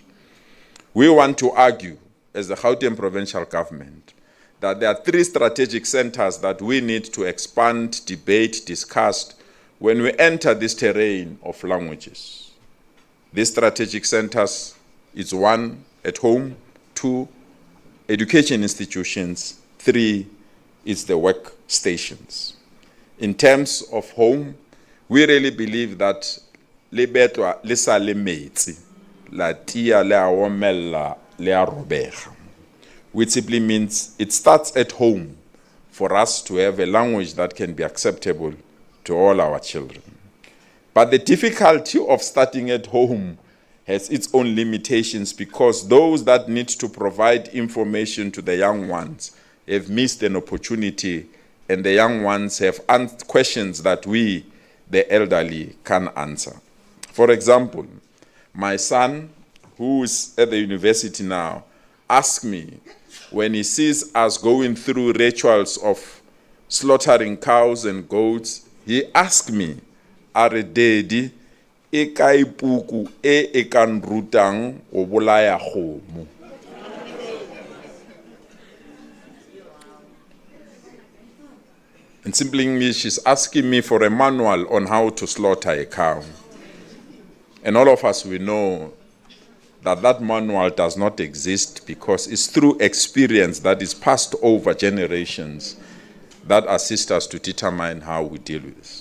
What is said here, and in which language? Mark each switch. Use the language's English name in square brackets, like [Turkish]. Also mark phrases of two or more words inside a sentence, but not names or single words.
[English] We want to argue, as the Gauteng provincial government, that there are 3 strategic centers that we need to expand, debate, discuss when we enter this terrain of languages. These strategic centers is 1, at home, 2, education institutions, 3, is the workstations. In terms of home, we really believe that [Northern Sotho] lebetwa le sa le metsi, la tia le a omella le a robega, [English] which simply means it starts at home for us to have a language that can be acceptable to all our children. But the difficulty of starting at home has its own limitations because those that need to provide information to the young ones have missed an opportunity, and the young ones have questions that we, the elderly, can answer. For example, my son, who is at the university now, asked me, when he sees us going through rituals of slaughtering cows and goats, he asked me, "Are daddy, [Northern Sotho] e kae puku e kan rutang o bolaya kgomo?" [English] In simple English, she's asking me for a manual on how to slaughter a cow. And all of us, we know that that manual does not exist because it's through experience that is passed over generations that assist us to determine how we deal with this.